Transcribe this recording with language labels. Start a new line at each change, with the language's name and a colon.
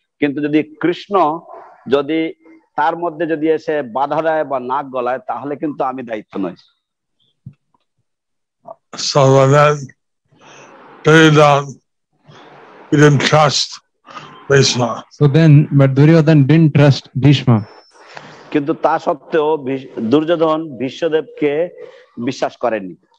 Bangla: কিন্তু যদি কৃষ্ণ যদি তার মধ্যে যদি এসে বাধা দেয় বা নাক গলায় তাহলে কিন্তু আমি দায়িত্ব নই।
English: So then Duryodhana didn't trust Bhishma. So then, but Duryodhana didn't trust Bhishma.
Bangla: কিন্তু তা সত্ত্বেও দুর্যোধন ভীষ্মদেবকে বিশ্বাস করেননি।